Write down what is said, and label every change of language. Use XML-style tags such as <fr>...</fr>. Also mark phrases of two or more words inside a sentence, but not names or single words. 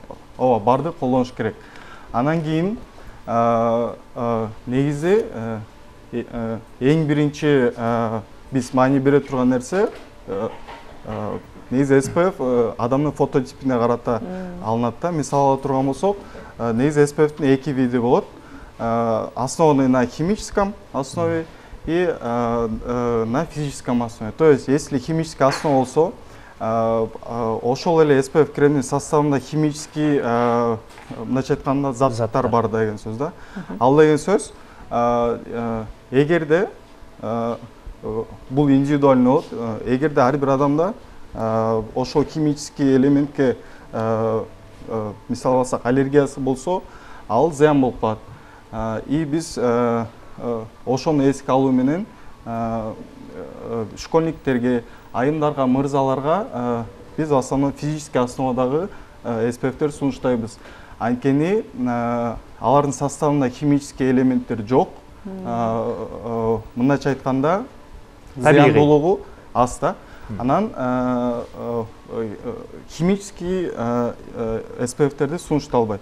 <ky>Ооба, барды колдонуш керек. Анан кийин негизи эң биринчи биз маани бере турган нерсе негизи SPF адамдын фототипине карата алынат да. Мисалы ала турган болсок, негизи SPF-тин эки види болот.</ky> <ru>Основанный на химическом основе и на физическом основе. То есть, если химическая основа</ru> <ky>болсо, ошол эле SPF кремдин составында химический мындайча айтканда заттар бар деген сөз да. Ал деген сөз, эгерде бул индивидуально болот, эгерде ар бир адамда ошол химический элементке мисалы алсак аллергиясы болсо, ал зыян болуп калат. И биз ошону эске алуу менен школьниктерге, айымдарга, мырзаларга биз</ky> <ru>в основном физический</ru> <ky>основадагы SPF-тер сунуштайбыз. Анткени алардын составында химический элементтер жок, мындайча айтканда зыяндуулугу аз да. Анан химический SPF-терди сунушталбайт.</ky>